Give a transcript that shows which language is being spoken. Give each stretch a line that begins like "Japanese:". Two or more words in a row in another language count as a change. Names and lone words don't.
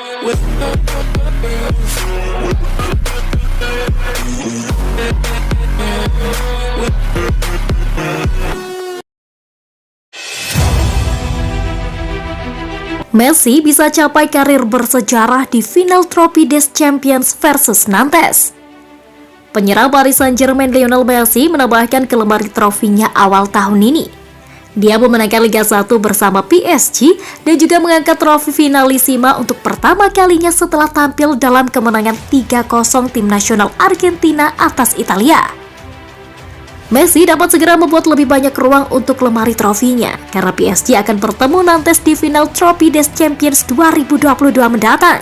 Indonesian: Messi bisa capai karir bersejarah di final Trophée des Champions versus Nantes. Penyerang Paris Saint-Germain Lionel Messi menambahkan ke lemari trofinya awal tahun ini. Dia memenangkan Liga 1 bersama PSG dan juga mengangkat trofi Finalissima untuk pertama kalinya setelah tampil dalam kemenangan 3-0 tim nasional Argentina atas Italia. Messi dapat segera membuat lebih banyak ruang untuk lemari trofinya karena PSG akan bertemu Nantes di final Trophée des Champions 2022 mendatang.